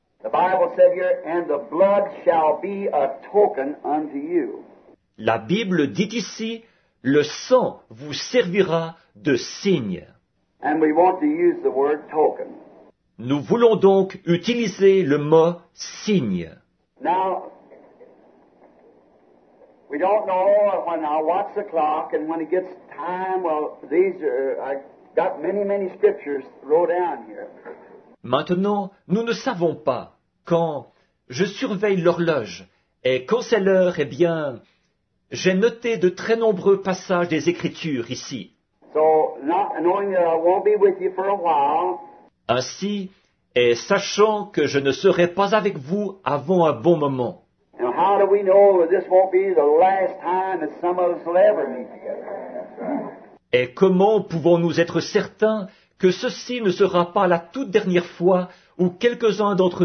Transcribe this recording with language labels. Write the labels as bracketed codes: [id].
[en] The Bible said here, and the blood shall be a token unto you. [fr] La Bible dit ici, le sang vous servira de signe. [en] And we want to use the word token. [fr] Nous voulons donc utiliser le mot signe. [en] Now, we don't know when I watch the clock, and when it gets time, well, I got many scriptures wrote down here. [fr] Maintenant, nous ne savons pas. Quand je surveille l'horloge, et quand c'est l'heure, eh bien, j'ai noté de très nombreux passages des Écritures ici. [en] So, not knowing that I won't be with you for a while, [fr] Ainsi, et sachant que je ne serai pas avec vous avant un bon moment. [en] and how do we know that this won't be the last time that some of us will ever meet together? [fr] Et comment pouvons-nous être certains que ceci ne sera pas la toute dernière fois où quelques-uns d'entre nous